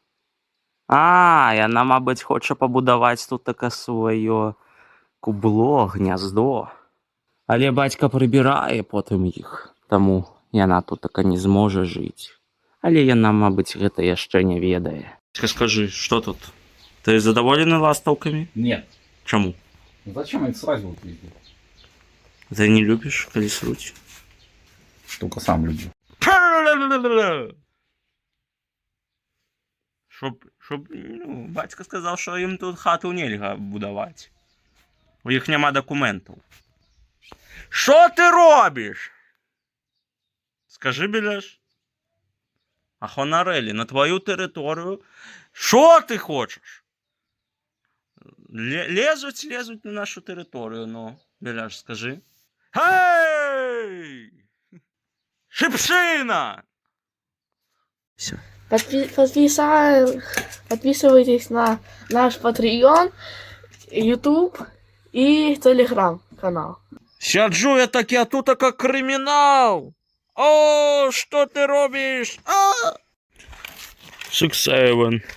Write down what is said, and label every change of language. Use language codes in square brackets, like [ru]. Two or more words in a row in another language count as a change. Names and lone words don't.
[be] Яна, мабыць, хоча пабудаваць тут таке сваё кубло, гняздо. Але бацька прыбірае потым іх, таму яна тут така не зможа жыць. Але яна, мабыць, гэта яшчэ не ведае. Скажы, што тут? Ты задаволены ластаўкамі? [ru] Нет. [be] Чаму? [ru] Зачем их сразу вот везде? [be] Ты не любіш, калі сруць? [ru] Только сам люблю. Чтоб, [be] ну, бацька сказаў, што ім тут хату нельга будаваць. У іх няма дакументаў. Што ты робіш? Скажы, Беляш. Ахонарэлі, на твою тэрыторыю. Што ты хочаш? Лезуць на нашу тэрыторыю, ну, Беляш, скажы. [ru] Хей! Шипшина! Все. Подписывайтесь на наш Patreon, YouTube и Telegram канал. Сяджу я таки, а тут как криминал. О, что ты робишь? 6-7.